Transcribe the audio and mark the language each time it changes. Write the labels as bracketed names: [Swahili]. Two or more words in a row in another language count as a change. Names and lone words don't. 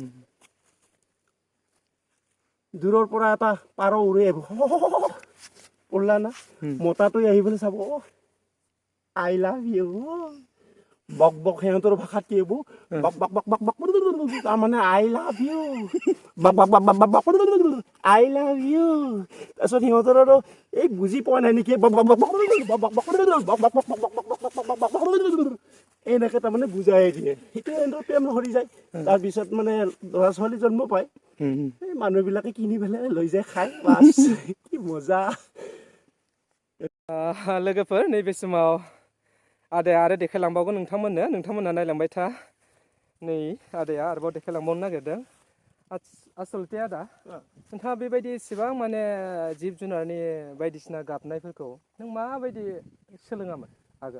[Assamese] দূৰৰ পৰা এটা পাৰ উৰি আহিব, উৰলা না, মতাটোৱে আহি পেলাই চাব, [English] I love you, [Assamese] বক বক সিহঁতৰ ভাষাত কি এইবোৰ বক বক বক বক বক তাৰমানে [English] I love you [Assamese] বক বক বক বক বক [English] I love you [Assamese] তাৰপিছত সিহঁতৰ আৰু এই বুজি পোৱা নাই নেকি বক বক বক বক বক বক এনেকৈ তাৰমানে বুজাই দিয়ে সেইটো সিহঁতৰ প্ৰেম সৰি যায় তাৰপিছত মানে ল'ৰা ছোৱালী জন্ম পায় এই মানুহবিলাকে কিনি পেলাই লৈ যায় খাই বাছ কি মজা [Bodo] लोगोफोर नैबे समाव आदाया आरो देखायलांबावगोन नोंथांमोना नायलांबाय था नै आदाया आरोबाव देखायलांबावनो नागिरदों आसलथे आदा नोंथाङा बेबायदि एसेबां माने जिब जुनारनि बायदिसिना गाबनायफोरखौ नों माबायदि सोलोङामोन आगोल